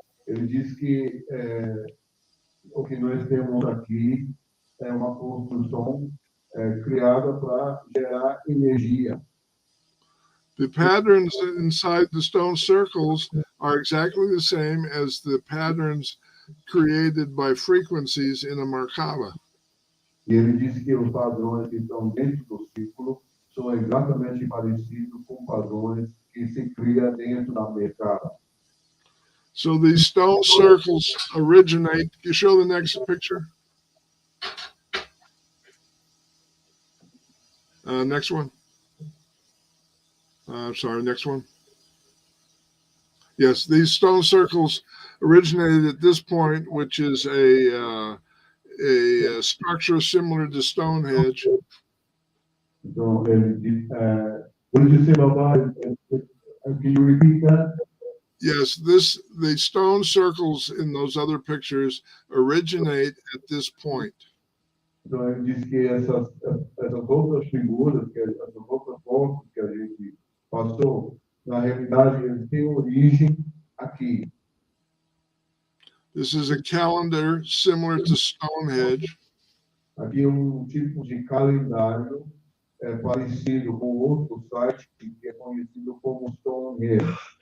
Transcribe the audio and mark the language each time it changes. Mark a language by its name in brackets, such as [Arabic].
[Portuguese] Ele diz que o que nós temos aqui é uma construção criada para gerar energia. [English] The patterns inside the stone circles are exactly the same as the patterns created by frequencies in a Merkaba. [Portuguese] E ele disse que os padrões que estão dentro do círculo são exatamente parecidos com padrões que se criam dentro da Merkaba. [English] So these stone circles originate. Can you show the next picture? Next one. Sorry, next one. Yes, these stone circles originated at this point, which is a structure similar to Stonehenge. [Portuguese] Então, ele diz, [English] what did you say about can you repeat that? Yes, the stone circles in those other pictures originate at this point. [Portuguese] Então, ele diz que essas outras figuras, essas outras fotos que a gente passou, na realidade, eles têm origem aqui. [English] This is a calendar similar to Stonehenge. [Portuguese] Aqui é tipo de calendário parecido com outro site que é conhecido como Stonehenge.